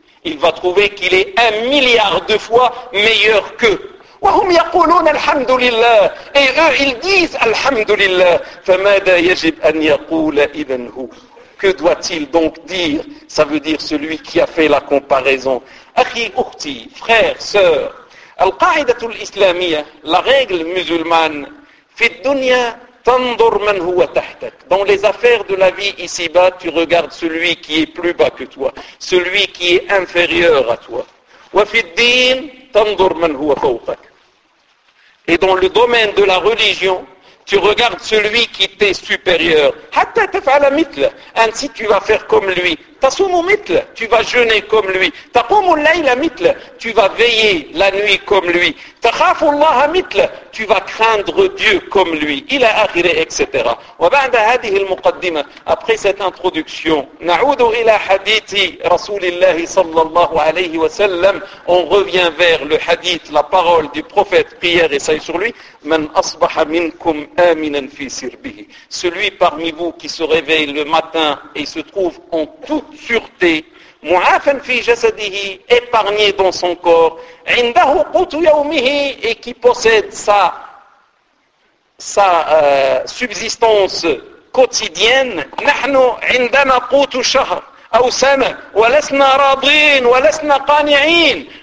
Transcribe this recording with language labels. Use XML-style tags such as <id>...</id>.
<fr>Il va trouver qu'il est un milliard de fois meilleur qu'eux.</fr> <ar>وَهُمْ يَقُولُونَ الْحَمْدُ لِلَّهِ.</ar> <fr>Et eux, ils disent الْحَمْدُ لِلَّهِ.</fr> <ar>فَمَادَ يَجِبْ أَنْ يَقُولَ إِذَنْ هُ.</ar> <fr>Que doit-il donc dire? Ça veut dire celui qui a fait la comparaison.</fr> <ar>أخي أختي,</ar> <fr>frère, sœur,</fr> <ar>القاعدة الإسلامية,</ar> <fr>la règle musulmane,</fr> <ar>في الدنيا تنظر من هو تحتك.</ar> <fr>Dans les affaires de la vie ici-bas, tu regardes celui qui est plus bas que toi, celui qui est inférieur à toi.</fr> <ar>وَفِي الدِّينِ تَنْظُرْ مَنْ هُوَ فَوْقَكَ.</ar> <fr>Et dans le domaine de la religion, tu regardes celui qui t'est supérieur.</fr> <ar>حَتَّى تَفْعَلَ مِثْلَ.</ar> <fr>Ainsi tu vas faire comme lui.</fr> <ar>تَصُومُ مِثْلَ.</ar> <fr>Tu vas jeûner comme lui.</fr> <ar>تَقُومُ اللَّيْلَ مِثْلَ.</ar> <fr>Tu vas veiller la nuit comme lui.</fr> <ar>تَخَافُ اللَّهَ مِثْلَ.</ar> <fr>Tu vas craindre Dieu comme lui.</fr> <ar>إلى آخره, etc. وَبَعْدَ هَذِهِ الْمُقَدِّمَةِ.</ar> <fr>Après cette introduction,</fr> <ar>نَعُودُ إِلَى حَدِيثِ رَسُولِ اللَّهِ صَلَّى اللَّهُ عَلَيْهِ وَسَلَّمْ.</ar> <fr>On revient vers le hadith, la parole du prophète, prière et saillie sur lui.</fr> <ar>مَنْ أَصْبَحَ مِنْكُمْ آمِنًا فِي سِرْبِهِ.</ar> <fr>Celui parmi vous qui se réveille le matin et se trouve en toute sûreté,</fr> <ar>مُعَافًا فِي جَسَدِهِ,</ar> <fr>épargné dans son corps,</fr> <ar>عِنْدَهُ قُوتُ يَوْمِهِ,</ar> <fr>et qui possède sa subsistance quotidienne,</fr> <ar>نَحْنُ عِنْدَنَا قُوتُ شَهْرٍ أَوْ سَنَةٍ وَلَسْنَا رَاضِينَ وَلَسْنَا قَانِعِينَ.</ar>